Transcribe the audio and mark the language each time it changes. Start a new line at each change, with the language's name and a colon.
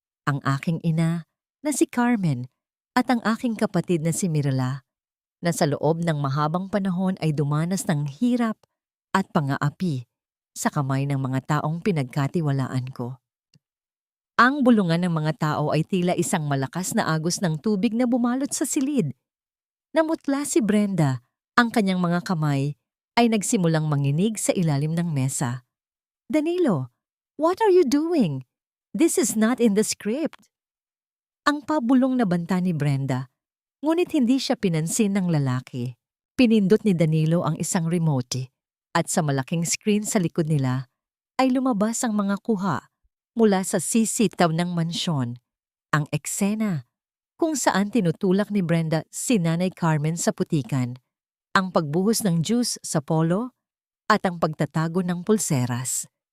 Filipino: Ang aking ina na si Carmen at ang aking kapatid na si Mirela, na sa loob ng mahabang panahon ay dumanas ng hirap at pang-aapi sa kamay ng mga taong pinagkatiwalaan ko. Ang bulungan ng mga tao ay tila isang malakas na agos ng tubig na bumalot sa silid. Namutla si Brenda, ang kanyang mga kamay ay nagsimulang manginig sa ilalim ng mesa.
English: Danilo, what are you doing? This is not in the script.
Filipino: Ang pabulong na banta ni Brenda, ngunit hindi siya pinansin ng lalaki. Pinindot ni Danilo ang isang remote at sa malaking screen sa likod nila ay lumabas ang mga kuha mula sa sisitaw ng mansyon. Ang eksena kung saan tinutulak ni Brenda si Nanay Carmen sa putikan, ang pagbuhos ng juice sa polo at ang pagtatago ng pulseras.